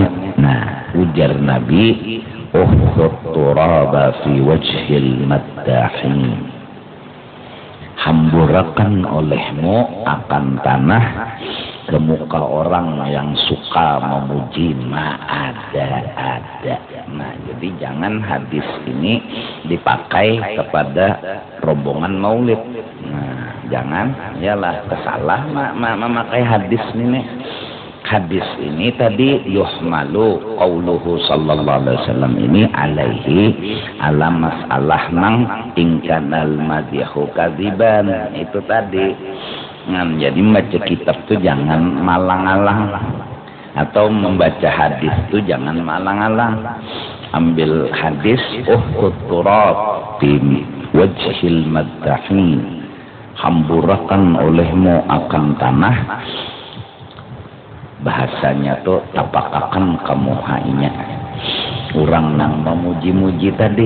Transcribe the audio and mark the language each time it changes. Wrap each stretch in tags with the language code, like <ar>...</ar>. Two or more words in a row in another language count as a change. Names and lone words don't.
<id>Nah, ujar Nabi,</id> <ar>احثوا التراب في وجه المداحين,</ar> <id>hamburakan olehmu akan tanah ke muka orang yang suka memuji ma'ada-ada. Nah, jadi jangan hadis ini dipakai kepada rombongan maulid. Nah, jangan, yalah kesalah memakai hadis ini. Hadis ini tadi</id> <ar>يحمل قوله صلى الله عليه وسلم</ar> <id>ini</id> <ar>عليه على</ar> <id>masalah nang</id> <ar>إن كان المادح كاذبا,</ar> <id>itu tadi. Nah, jadi membaca kitab itu jangan malang-alang, atau membaca hadis itu jangan malang-alang. Ambil hadis</id> <ar>احثوا التراب في وجه المداحين,</ar> <id>hamburakan olehmu akan tanah, bahasanya tuh tapakakan kamu hanya orang yang memuji-muji tadi.</id>